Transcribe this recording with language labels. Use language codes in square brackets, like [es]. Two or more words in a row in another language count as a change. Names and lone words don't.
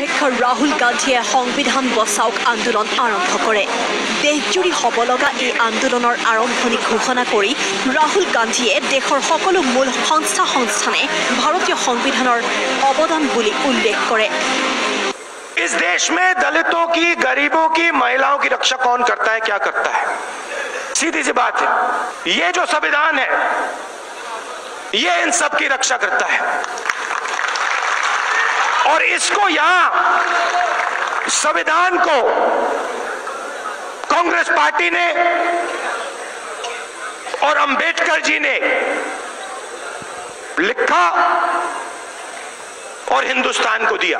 [as] राहुल गांधीয়ে সংবিধান বচাওক আন্দোলন আৰম্ভ কৰে। দেশজুৰি হ'ব লগা এই আন্দোলনৰ আৰম্ভণি ঘোষণা কৰি ৰাহুল গান্ধীয়ে দেশৰ সকলো মূল সংস্থানে ভাৰতীয় সংবিধানৰ অৱদান বুলি উল্লেখ কৰে। [hi] इस देश में दलितों की, गरीबों की, महिलाओं की रक्षा कौन करता है, क्या करता है? सीधी सी बात है, ये जो संविधान है ये इन सब की रक्षा करता है। और इसको यहां संविधान को कांग्रेस पार्टी ने और अंबेडकर जी ने लिखा और हिंदुस्तान को दिया।